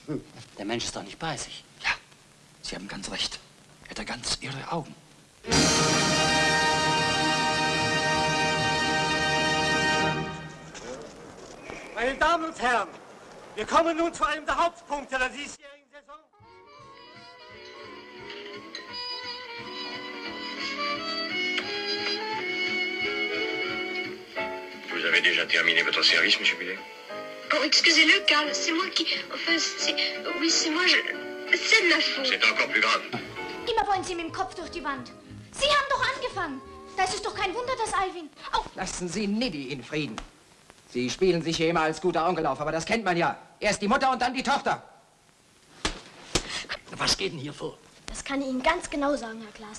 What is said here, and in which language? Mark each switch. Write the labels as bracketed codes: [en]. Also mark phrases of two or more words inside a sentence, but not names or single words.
[de] Der Mensch ist doch nicht bei sich. Ja, Sie haben ganz recht. Er hat ganz irre Augen. Meine Damen und Herren, wir kommen nun zu einem der Hauptpunkte der diesjährigen Saison. [fr] Vous avez déjà terminé votre service, Monsieur Billet? Oh, excusez-le, Karl, c'est moi qui... Enfin, c'est... Oui, c'est moi, c'est de ma faute. C'est encore plus grave. [de] Immer wollen Sie mit dem Kopf durch die Wand. Sie haben doch angefangen. Da ist es doch kein Wunder, dass Alvin... Au! Lassen Sie Niddy in Frieden. Sie spielen sich hier immer als guter Onkel auf, aber das kennt man ja. Erst die Mutter und dann die Tochter. Was geht denn hier vor? Das kann ich Ihnen ganz genau sagen, Herr Klaassen.